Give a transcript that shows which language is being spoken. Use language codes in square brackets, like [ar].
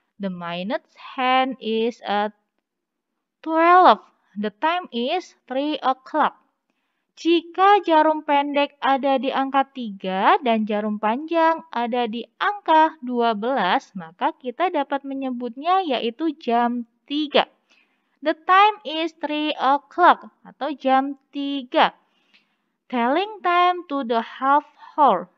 [en] The minute hand is at 12. The time is 3 o'clock. [id] Jika jarum pendek ada di angka 3 dan jarum panjang ada di angka 12, maka kita dapat menyebutnya yaitu jam 3. [en] The time is 3 o'clock [id] atau jam 3. [en] Telling time to the half hour.